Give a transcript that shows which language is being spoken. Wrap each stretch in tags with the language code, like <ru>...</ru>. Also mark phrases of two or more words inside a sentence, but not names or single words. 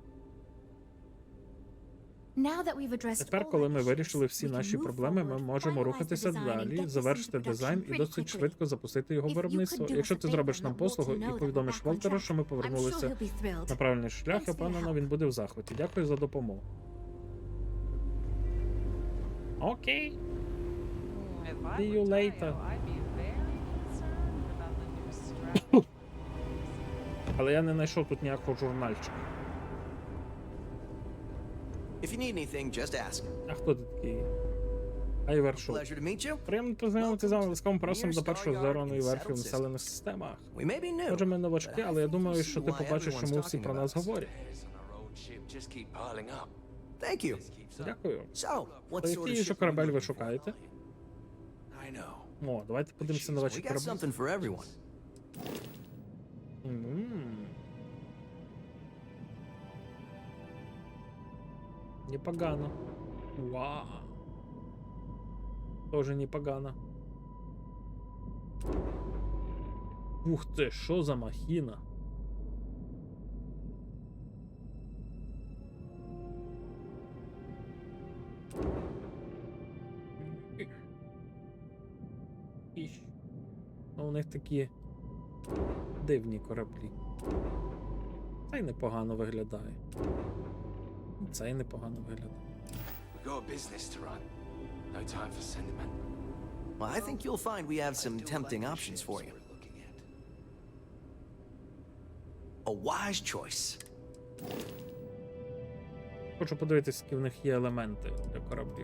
<uk>Тепер, коли ми вирішили всі наші проблеми, ми можемо рухатися далі, завершити дизайн і досить швидко запустити його виробництво. Якщо ти зробиш нам послугу і повідомиш Волтеру, що ми повернулися на правильний шлях, я впевнена, він буде в захваті. Дякую за допомогу. Окей.</uk> <en>See you later.</en> <uk>Але я не знайшов тут ніякого журнальчика.</uk> <en>If you need anything, just ask.</en> <uk>А хто ти такий? Айвершоу.</uk> <en>Pleasure to meet you.</en> <uk>Приємно познайомитися з вами, ласкавим просимо до першого зоряної верфі в населених системах.</uk> <en>We may be new.</en> <uk>Може, ми новачки, але я думаю, що ти побачиш, чому всі про нас говорять.</uk> <en>Thank you.</en> <uk>Дякую.</uk> <en>So, what</en> <uk>То</uk> <en>sort</en> <uk>який</uk> <en>of</en> <uk>же</uk> <en>ship</en> <uk>корабель ви шукаєте? О, давайте подивимося на ваші</uk> <en>We got</en> <uk>кораблі.</uk> <en>something for everyone.</en> <uk>Непогано. Вау. Тоже непогано. Ух ти, що за махіна? У них такі дивні кораблі. Цей непогано виглядає. Цей непогано виглядає.</uk> <en>Well, I think you'll find we have some tempting options for you. A wise choice.</en> <uk>Хочу подивитися, які в них є елементи для кораблів.</uk>